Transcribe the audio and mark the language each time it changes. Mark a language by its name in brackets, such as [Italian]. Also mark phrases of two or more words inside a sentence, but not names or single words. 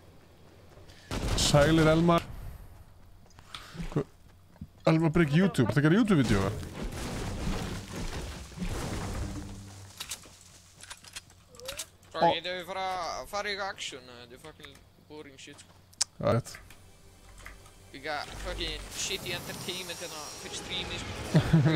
[Icelandic] Sælir Elmar. Elmar Brygg YouTube. Það gerir YouTube-vídeó, eða? Bro, getum við fara í eitthvað action? Þetta er [English] fucking boring shit, [Icelandic] sko. Það er rétt. [English] We got fucking shitty entertainment [Icelandic] hérna fyrir streami, [English] sko.